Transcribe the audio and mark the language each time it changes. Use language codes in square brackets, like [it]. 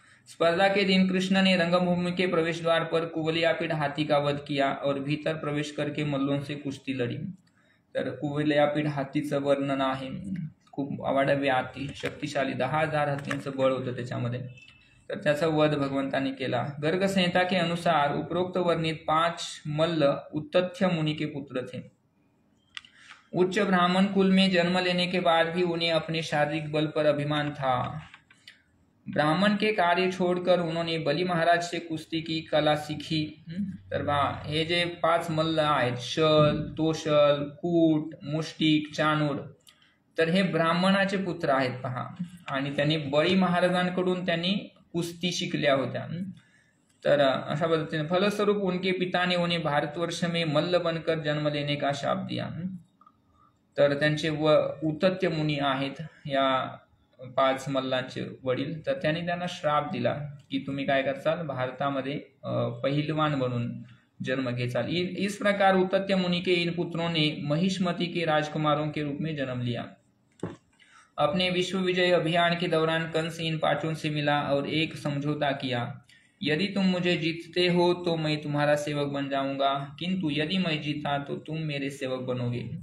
[hi] स्पर्धा के दिन कृष्ण ने रंगभूमि के प्रवेश द्वार पर कुवलयापीठ हाथी का वध किया और भीतर प्रवेश करके मल्लों से कुस्ती लड़ी। [mr] तर कुवलयापीठ हातीचं वर्णन आहे, खूप अवाढव्य हाती, शक्तिशाली, 10,000 हत्तींचं बळ होतं त्याच्यामध्ये, तर त्याचा वध भगवंतांनी केला। [hi] गर्ग संहिता के अनुसार उपरोक्त वर्णित 5 मल्ल उत्तथ्य मुनि के पुत्र थे। उच्च ब्राह्मण कुल में जन्म लेने के बाद भी उन्हें अपने शारीरिक बल पर अभिमान था। ब्राह्मण के कार्य छोड़कर उन्होंने बली महाराज से कुस्ती की कला सीखी। [mr] तर हे जे 5 मल्ल आहेत, शल, तोशल, कूट, मुष्टिक, चाणूर, तर हे ब्राह्मणाचे पुत्र आहेत पहा, आणि त्यांनी बळी महाराजांकडून त्यांनी कुस्ती शिकल्या होत्या। तर अशा पद्धतीने [hi] फलस्वरूप उनके पिता ने उन्हें भारतवर्ष में मल्ल बनकर जन्म लेने का शाप दिया। [mr] तर त्यांचे उत्तथ्य मुनी आहेत या 5 मल्लांचे वडील, तर त्यांनी त्यांना श्राप दिला की तुम्ही काय करचाल, भारतामध्ये पहिलवान बनून जन्म घेचाल। [hi] इस प्रकार उत्तथ्य मुनि के इन पुत्रों ने महिष्मति के राजकुमारों के रूप में जन्म लिया। अपने विश्व विजय अभियान के दौरान कंस इन 5 से मिला और एक समझौता किया, यदि तुम मुझे जीतते हो तो मैं तुम्हारा सेवक बन जाऊंगा, किंतु यदि मैं जीता तो तुम मेरे सेवक बनोगे।